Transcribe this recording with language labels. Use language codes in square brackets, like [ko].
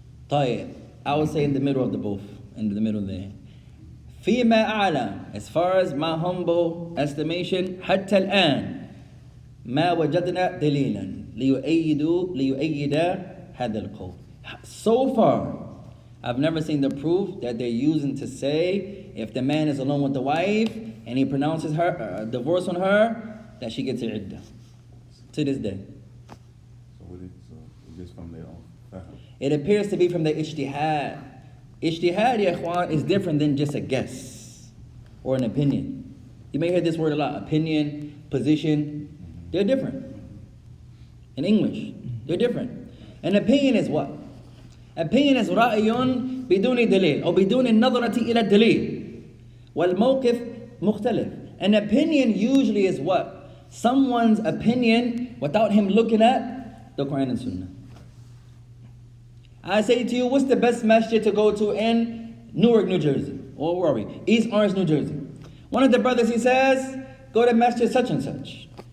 [en] طيب, I would say in the middle of the both, in the middle there. [ar] فيما أعلم, [en] as far as my humble estimation, [ar] حتى الآن ما وجدنا دليلا ليؤيد هذا القول. [en] So far, I've never seen the proof that they're using to say if the man is alone with the wife and he pronounces her divorce on her, that she gets her iddah. To this day. So it's just from their own fahm. It appears to be from the ijtihad. Ijtihad, ya ikhwan, is different than just a guess or an opinion. You may hear this word a lot, opinion, position. They're different. In English, they're different. An opinion is what? Opinion is [ar] رأي بدون دليل أو بدون النظرة إلى الدليل والموقف مختلف. [en] An opinion usually is what? Someone's opinion without him looking at the Quran and Sunnah. I say to you, what's the best masjid to go to in Newark, New Jersey? or where are we? East Orange, New Jersey. One of the brothers, he says, go to masjid such and such.